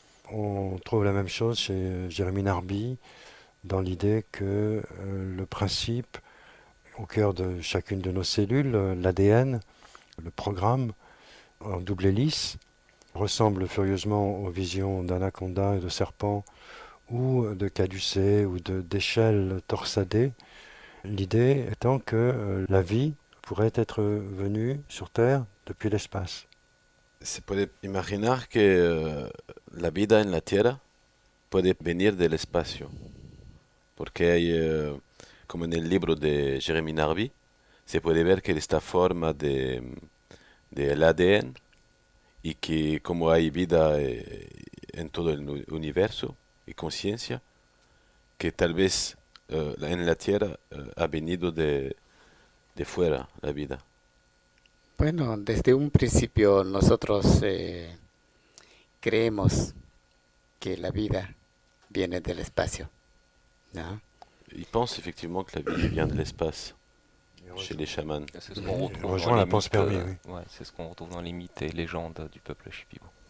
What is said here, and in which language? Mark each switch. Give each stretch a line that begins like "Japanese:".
French: On trouve la même chose chez Jérémy Narby, dans l'idée que le principe, au cœur de chacune de nos cellules, l'ADN, le programme en double hélice, ressemble furieusement aux visions d'anaconda et de serpents ou de caducées ou d'échelles torsadées. L'idée étant que la vie pourrait être venue sur Terre depuis l'espace.
Spanish: Se puede imaginar que la vida en la Tierra puede venir del espacio, porque hay, como en el libro de Jeremy Narby, se puede ver que esta forma del ADN y que como hay vida en todo el universo y conciencia, que tal vez en la tierra ha venido de fuera la vida. Bueno, desde un principio nosotros creemos que la vida viene del espacio, ¿no?
French: Ils pensent effectivement que la vie vient de l'espace chez les chamans. C'est ce qu'on retrouve dans Rejoint les la pensée mythes, permis, oui. ouais, c'est ce qu'on retrouve dans les mythes et légendes du peuple Shipibo.